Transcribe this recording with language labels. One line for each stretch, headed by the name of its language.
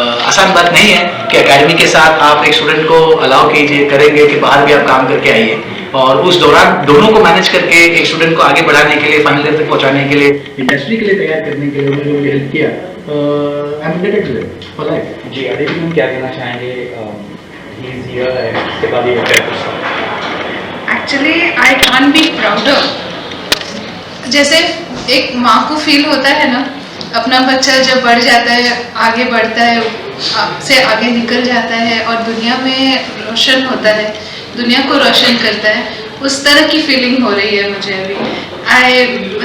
Hindi: आसान बात नहीं है कि एकेडमी के साथ आप एक स्टूडेंट को अलाउ कीजिए, करेंगे कि बाहर भी आप काम करके आइए, और उस दौरान दोनों को मैनेज करके एक स्टूडेंट को आगे बढ़ाने के लिए, फाइनल ईयर तक पहुँचाने के लिए, इंडस्ट्री के लिए तैयार करने के लिए उन्होंने मुझे हेल्प किया।
English: I am related to it for life.
Hindi: जी, अभी हम क्या कहना चाहेंगे?
English: he is here
Hindi: है, इसके बाद ये
English: Actually, I can't be prouder.
Hindi: जैसे एक माँ को फील होता है ना, अपना बच्चा जब बढ़ जाता है, आगे बढ़ता है, आपसे आगे निकल जाता है और दुनिया में रोशन होता है, दुनिया को रोशन करता है, उस तरह की फीलिंग हो रही है मुझे अभी।